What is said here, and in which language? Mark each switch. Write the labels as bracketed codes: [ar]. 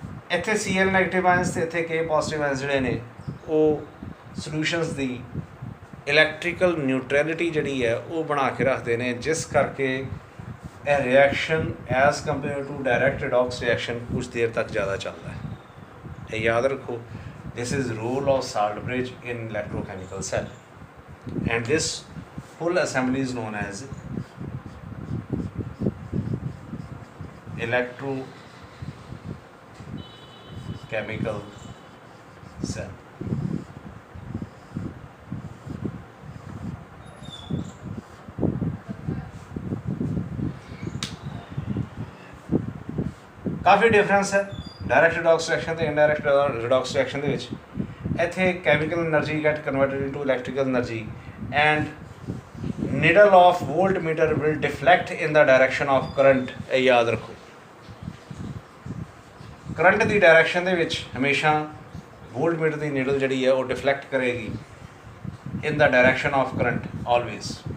[pa] ਇੱਥੇ Cl negative ions ਤੇ ਇੱਥੇ K ਪੋਜ਼ਿਟਿਵ ਆਇਨਸ ਜਿਹੜੇ ਨੇ ਉਹ ਸੋਲੂਸ਼ਨਸ ਦੀ ਇਲੈਕਟ੍ਰੀਕਲ ਨਿਊਟਰੈਲਿਟੀ ਜਿਹੜੀ ਹੈ ਉਹ ਬਣਾ ਕੇ ਰੱਖਦੇ ਨੇ, ਜਿਸ ਕਰਕੇ ਇਹ reaction [en] as compare to direct redox reaction [pa] ਕੁਝ ਦੇਰ ਤੱਕ ਜ਼ਿਆਦਾ ਚੱਲਦਾ ਹੈ। ਇਹ ਯਾਦ ਰੱਖੋ, [en] this is role of salt bridge in electrochemical cell, and this full assembly is known as electrochemical cell. [pa] Coffee difference ਹੈ ਡਾਇਰੈਕਟ ਰਿਡੌਕਸ ਰਿਐਕਸ਼ਨ ਤੇ ਇਨਡਾਇਰੈਕਟ ਰਿਡੌਕਸ ਰਿਐਕਸ਼ਨ ਦੇ ਵਿੱਚ। [en] ਇੱਥੇ chemical energy get converted into electrical energy and needle of voltmeter will deflect in the direction of current। [pa] ਇਹ ਯਾਦ ਰੱਖੋ, current ਦੀ direction ਦੇ ਵਿੱਚ ਹਮੇਸ਼ਾ ਵੋਲਟਮੀਟਰ ਦੀ ਨੀਡਲ ਜਿਹੜੀ ਹੈ ਉਹ ਡਿਫਲੈਕਟ ਕਰੇਗੀ [en] in the direction of current always।